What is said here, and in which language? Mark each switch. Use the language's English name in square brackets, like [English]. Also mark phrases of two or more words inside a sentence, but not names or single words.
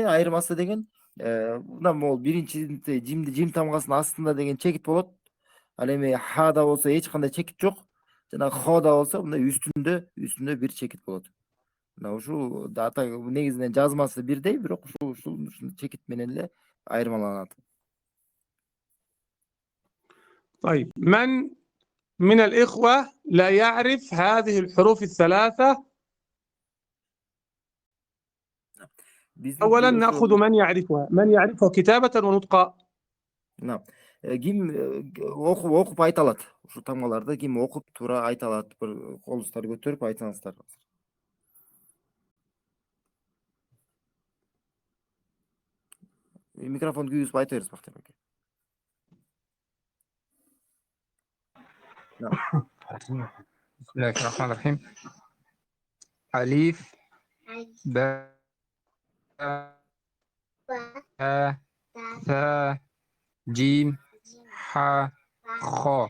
[Kyrgyz] Айырмасы деген мына могул биринчи жим тамгасынын астында деген чекит болот. Ал эми хада болсо эч кандай чекит жок. Жана хода болсо мына үстүндө бир чекит болот. Мына ушул ата негизинен жазмасы бирдей, бирок ушул чекит менен эле айырмаланат. [Arabic] طيب من الإخوة لا يعرف هذه الحروف الثلاثة؟ أولا نأخذ من يعرفها كتابة ونطقا. نعم. [Kyrgyz] Ким окуп айта алат? Ушул тамгаларды ким окуп туура айта алат? Бир колуңузду көтөрүп айтсаңыздар. Микрофонду күйгүзүп айта бериңиз Бактияр аке. [Arabic] بسم الله الرحمن الرحيم. ألف باء تاء ثاء جيم حاء خاء.